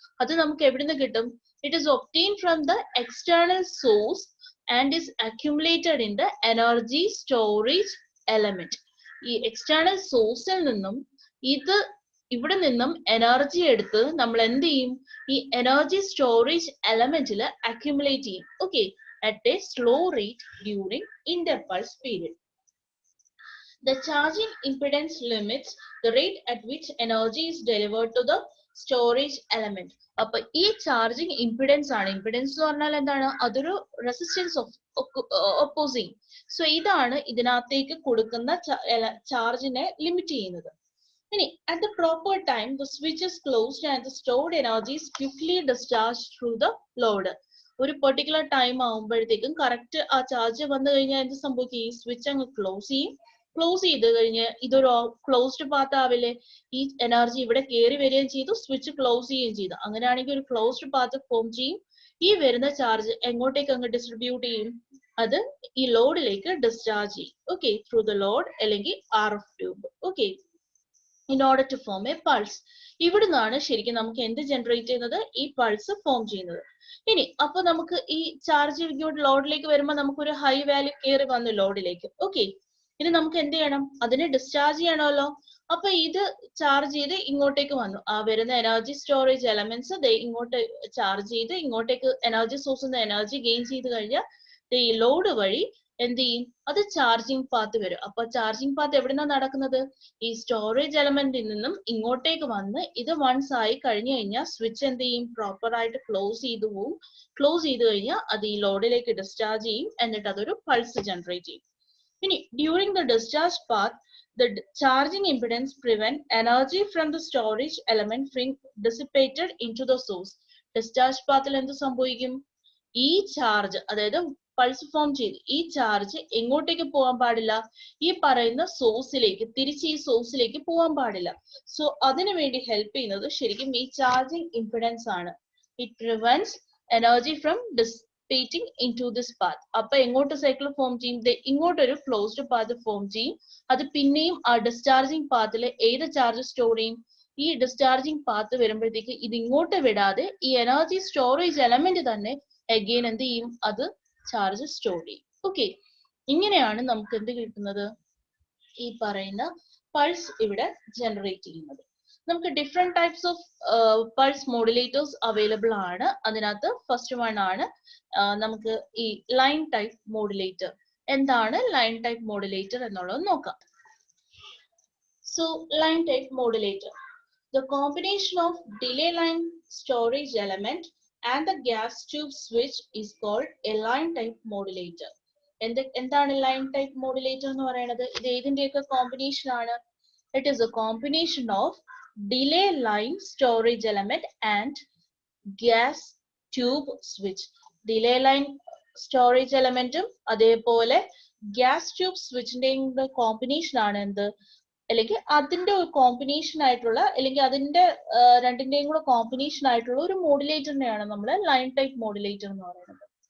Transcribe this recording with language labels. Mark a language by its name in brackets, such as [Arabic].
[Malayalam] അത് നമുക്ക് എവിടുന്ന് കിട്ടും? [English] It is obtained from the external source and is accumulated in the energy storage element. [Malayalam] ഈ എക്സ്റ്റേണൽ സോഴ്സിൽ നിന്നും ഇവിടെ നിന്നും എനർജി എടുത്ത് നമ്മൾ എന്ത് ചെയ്യും? ഈ എനർജി സ്റ്റോറേജ് എലമെന്റിൽ അക്യുമുലേറ്റ് ചെയ്യും. [English] Okay, at a slow rate during interpulse period. The charging impedance limits the rate at which energy is delivered to the storage element. [Malayalam] അപ്പൊ ഈ ചാർജിങ് ഇംപിഡൻസ് ആണ്. ഇംപിഡൻസ് എന്ന് പറഞ്ഞാൽ എന്താണ്? [English] അതൊരു resistance of opposing. [Malayalam] സോ ഇതാണ് ഇതിനകത്തേക്ക് കൊടുക്കുന്ന ചാർജിനെ ലിമിറ്റ് ചെയ്യുന്നത്. [English] ഇനി at the proper time the switch is closed and the stored energy is quickly discharged through the load. [Malayalam] ഒരു പെർട്ടിക്കുലർ ടൈം ആകുമ്പോഴത്തേക്കും കറക്റ്റ് ആ ചാർജ് വന്നു കഴിഞ്ഞാൽ എന്ത് സംഭവിക്കും? ഈ സ്വിച്ച് അങ്ങ് ക്ലോസ് ചെയ്യും. ക്ലോസ് ചെയ്ത് കഴിഞ്ഞ് ഇതൊരു ക്ലോസ്ഡ് പാത്ത് ആവില്ലേ? ഈ എനർജി ഇവിടെ കയറി വരികയും ചെയ്തു, സ്വിച്ച് ക്ലോസ് ചെയ്യുകയും ചെയ്തു. അങ്ങനെയാണെങ്കിൽ ഒരു ക്ലോസ്ഡ് പാത്ത് ഫോം ചെയ്യും. ഈ വരുന്ന ചാർജ് എങ്ങോട്ടേക്ക് അങ്ങ് ഡിസ്ട്രിബ്യൂട്ട് ചെയ്യും? അത് ഈ ലോഡിലേക്ക് ഡിസ്ചാർജ് ചെയ്യും. [English] Okay, through the load അല്ലെങ്കിൽ RF tube. Okay, in order to form a pulse. [Malayalam] ഇവിടുന്നാണ് ശരിക്കും നമുക്ക് എന്ത് ജനറേറ്റ് ചെയ്യുന്നത്? ഈ പൾസ് ഫോം ചെയ്യുന്നത്. ഇനി അപ്പൊ നമുക്ക് ഈ ചാർജ് ഇങ്ങോട്ട് ലോഡിലേക്ക് വരുമ്പോൾ നമുക്കൊരു ഹൈ വാല്യൂ കയറി വന്നു ലോഡിലേക്ക്. ഓക്കെ, ഇനി നമുക്ക് എന്ത് ചെയ്യണം? അതിനെ ഡിസ്ചാർജ് ചെയ്യണമല്ലോ. അപ്പൊ ഇത് ചാർജ് ചെയ്ത് ഇങ്ങോട്ടേക്ക് വന്നു. ആ വരുന്ന എനർജി സ്റ്റോറേജ് എലമെന്റ്സ് ഇങ്ങോട്ട് ചാർജ് ചെയ്ത് ഇങ്ങോട്ടേക്ക് എനർജി സോഴ്സിൽ നിന്ന് എനർജി ഗെയിൻ ചെയ്ത് കഴിഞ്ഞാൽ ഈ ലോഡ് വഴി എന്ത് ചെയ്യും? അത് ചാർജിങ് പാത്ത് വരും. അപ്പൊ ചാർജിങ് പാത്ത് എവിടുന്നാണ് നടക്കുന്നത്? ഈ സ്റ്റോറേജ് എലമെന്റിൽ നിന്നും ഇങ്ങോട്ടേക്ക് വന്ന് ഇത് വൺസ് ആയി കഴിഞ്ഞു കഴിഞ്ഞാൽ സ്വിച്ച് എന്ത് ചെയ്യും? പ്രോപ്പർ ആയിട്ട് ക്ലോസ് ചെയ്തു പോവും. ക്ലോസ് ചെയ്ത് കഴിഞ്ഞാൽ അത് ഈ ലോഡിലേക്ക് ഡിസ്ചാർജ് ചെയ്യും. എന്നിട്ട് അതൊരു പൾസ് ജനറേറ്റ് ചെയ്യും. [English] ഇനി during the discharge path the charging impedance prevent energy from the storage element being dissipated into the source. [Malayalam] Discharge പാത്തിൽ എന്ത് സംഭവിക്കും? ഈ ചാർജ്, അതായത് പൾസ് ഫോം ചെയ്ത് ഈ ചാർജ് എങ്ങോട്ടേക്ക് പോകാൻ പാടില്ല? ഈ പറയുന്ന സോഴ്സിലേക്ക്, തിരിച്ച് ഈ സോഴ്സിലേക്ക് പോകാൻ പാടില്ല. സോ അതിനു വേണ്ടി ഹെൽപ്പ് ചെയ്യുന്നത് ശരിക്കും ഈ ചാർജിങ് ഇംപിഡൻസ് ആണ്. [English] It prevents energy from dissipating into this path. [Malayalam] അപ്പൊ എങ്ങോട്ട് സൈക്കിൾ ഫോം ചെയ്യും? ഇങ്ങോട്ടൊരു ക്ലോസ്ഡ് പാത്ത് ഫോം ചെയ്യും. അത് പിന്നെയും ആ ഡിസ്ചാർജിങ് പാത്തിൽ ഏത് ചാർജ് സ്റ്റോർ ചെയ്യും? ഈ ഡിസ്ചാർജിങ് പാത്ത് വരുമ്പോഴത്തേക്ക് ഇത് ഇങ്ങോട്ട് വിടാതെ ഈ എനർജി സ്റ്റോറേജ് എലമെന്റ് തന്നെ അഗെയിൻ എന്ത് ചെയ്യും? അത് ചാർജ് സ്റ്റോർ ചെയ്യും. ഓക്കെ, ഇങ്ങനെയാണ് നമുക്ക് എന്ത് കിട്ടുന്നത്? ഈ പറയുന്ന പൾസ് ഇവിടെ ജനറേറ്റ് ചെയ്യുന്നത്. നമുക്ക് different types of pulse modulators available ആണ്. അതിനകത്ത് ഫസ്റ്റ് വൺ ആണ് നമുക്ക് ഈ ലൈൻ ടൈപ്പ് മോഡുലേറ്റർ. എന്താണ് ലൈൻ ടൈപ്പ് മോഡുലേറ്റർ എന്നുള്ളത് നോക്കാം. [English] So line type modulator, the combination of delay line storage element and the gas tube switch is called a line type modulator. [Malayalam] എന്താണ് line type modulator എന്ന് പറയുന്നത്? ഇത് ഏതിന്റെയൊക്കെ combination ആണ്? [English] It is a combination of delay line storage element and gas tube switch. [Malayalam] Delay line storage എലമെന്റും അതേപോലെ gas tube സ്വിച്ചിന്റെയും combination ആണ് എന്ത്, അല്ലെങ്കിൽ അതിന്റെ ഒരു കോമ്പിനേഷൻ ആയിട്ടുള്ള, അല്ലെങ്കിൽ അതിന്റെ രണ്ടിന്റെയും കൂടെ കോമ്പിനേഷൻ ആയിട്ടുള്ള ഒരു മോഡുലേറ്ററിനെയാണ് നമ്മൾ ലൈൻ ടൈപ്പ് മോഡുലേറ്റർ എന്ന് പറയുന്നത്.